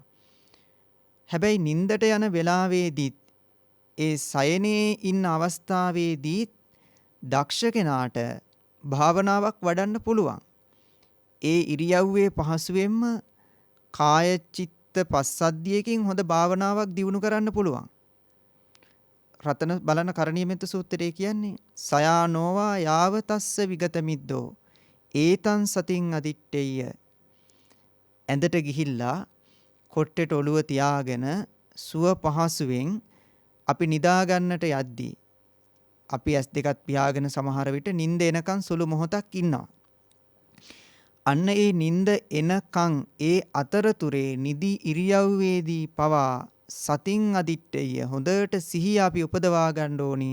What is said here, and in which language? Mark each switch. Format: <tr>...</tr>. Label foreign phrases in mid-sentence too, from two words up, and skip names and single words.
<si>හැබැයි නිින්දට යන වෙලාවේදී ඒ සයනේ ඉන්න අවස්ථාවේදී දක්ෂ කෙනාට භාවනාවක් වඩන්න පුළුවන්. ඒ ඉරියව්වේ පහසුවෙන්ම කාය චිත්ත පස්සද්ධියකින් හොඳ භාවනාවක් දියුණු කරන්න පුළුවන්. රතන බලන කරණීයමෙත්ත සූත්‍රයේ කියන්නේ</si> <pi>සයානෝවා යාවතස්ස විගත මිද්දෝ ඒතං සතින් අදිට්ඨෙය්‍ය.</pi> <si>ඇඳට ගිහිල්ලා කොට්ටේට ඔළුව තියාගෙන සුව පහසුවෙන් අපි නිදා ගන්නට යද්දී අපි ඇස් දෙකත් පියාගෙන සමහර විට නිින්ද එනකන් සුළු මොහොතක් ඉන්නවා. අන්න ඒ නිින්ද එනකන් ඒ අතරතුරේ නිදි ඉරියව්වේදී පවා</si> <pi>සතින් අදිට්ඨෙය</pi> <si>හොඳට සිහිය අපි උපදවා ගන්න ඕනි.</si>